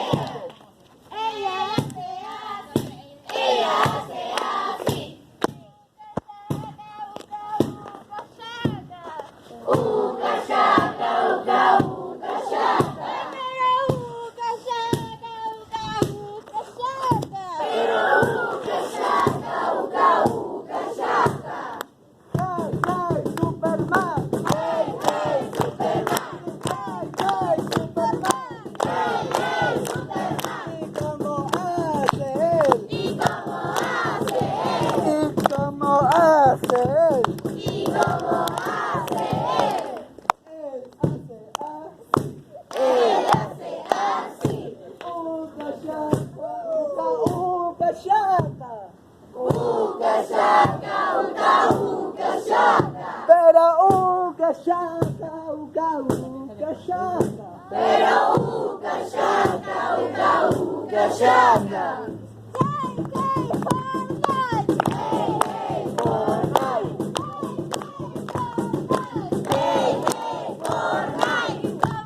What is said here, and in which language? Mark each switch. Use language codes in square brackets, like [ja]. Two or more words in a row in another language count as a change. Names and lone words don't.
[es] Ella hace así. Ella hace así. Uca shaka, uca shaka. Pero uca shaka, uca shaka. [en] Hey, hey, Superman. Hey, hey, Superman. Hey, hey, Superman. Hey, hey, Superman. [es] ¿Y cómo hace él? ¿Y cómo hace él? ¿Y cómo hace él? ¿Y cómo hace él? Él hace así. Uca shaka, uca shaka. Uca shaka, uca shaka. Pero uca shaka, uca shaka. Pero uca shaka, uca shaka. Fortnite.